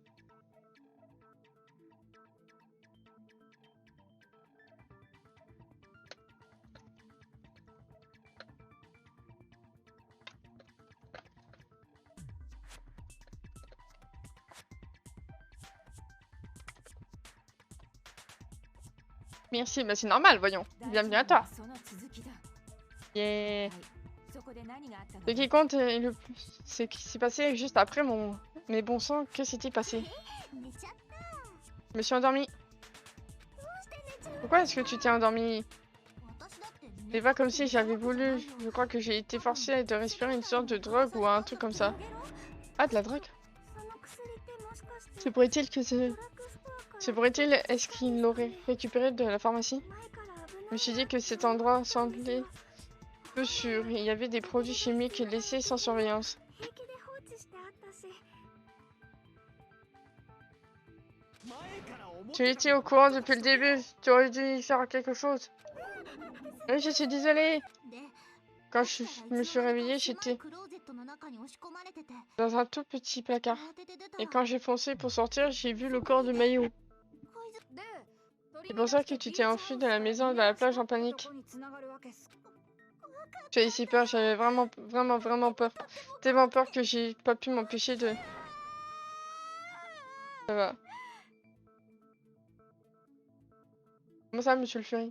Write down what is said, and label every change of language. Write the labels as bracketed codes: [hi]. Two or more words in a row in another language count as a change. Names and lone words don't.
[fr] Merci, bah c'est normal, voyons. Bienvenue à toi. [ja] その続きだ。 Yeah. そこで何があったの？ [fr] Ce qui compte le plus, c'est ce qui s'est passé juste après mon... Mais bon sang, que s'est-il passé? [ja] 寝ちゃった。 [fr] Je me suis endormie. Pourquoi est-ce que tu t'es endormie? [ja] 私だって寝 [fr] C'est pas comme si j'avais voulu. Je crois que j'ai été forcée de respirer une sorte de drogue ou un truc comme ça. Ah, de la drogue? [ja] その薬ってもしかして [fr] Se pourrait-il que ce... [ja] ドラッグストアから [fr] Se pourrait-il... Est-ce qu'il l'aurait récupéré de la pharmacie? [ja] 前から危 [fr] Je [ja] な [fr] me [ja] い [fr] suis dit que cet endroit semblait peu sûr. Il y avait des produits chimiques laissés sans surveillance. [ja] 平気で放置してあったし。 [fr] Tu étais au courant depuis le début. Tu aurais dû y faire quelque chose. Oui, je suis désolée. [ja] で、 [fr] Quand je me suis réveillée, j'étais [ja] クローゼットの中に押し込まれてて、 [fr] dans un tout petit placard. [ja] 慌てて出た [fr] Et [ja] ら [fr] quand j'ai foncé pour sortir, j'ai vu le corps de Mayu. [ja] こいつで、 [fr] C'est pour ça que tu t'es enfui de la maison et de la plage en panique. J'avais si peur, j'avais vraiment peur. Tellement peur que j'ai pas pu m'empêcher de... Ça va. Comment ça, monsieur le Fury?